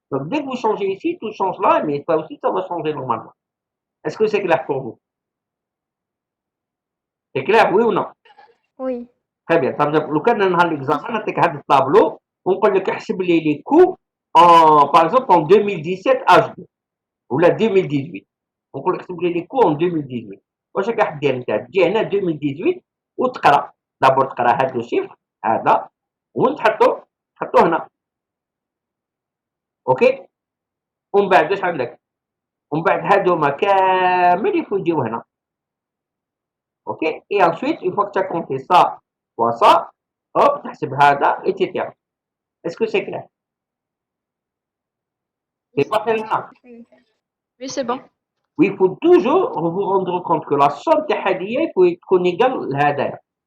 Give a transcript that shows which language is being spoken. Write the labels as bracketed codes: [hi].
[fr] Donc, dès que vous changez ici, tout change là, mais ça aussi, ça va changer normalement. Est-ce que c'est clair pour vous? C'est clair, oui ou non? Oui. Très bien. Ça veut dire, le cas d'un examen, [ar] نعطيك هذا الطابلو ونقول لك احسب لي [fr] les coûts par exemple en 2017 H2 [ar] ولا [fr] 2018. [ar] ونقول لك احسب لي [fr] les coûts en 2018. [ar] واش راك دير انت؟ تجي هنا 2018 وتقرا دابور تقرا هذا لو شيفر هذا ونحطو هنا. اوكي؟ ومن بعد واش عندك؟ ومن بعد هادوما كامل يجيو هنا. [fr] Ok? Et ensuite, une fois que tu as compté ça, fois ça, hop, [ar] تحسب هذا, [fr] etc. Est-ce que c'est clair? C'est pas clair. Oui, c'est bon. Oui, il faut toujours vous rendre compte que la somme [ar] تاع هذه [fr] il faut être égale [ar] لهذا.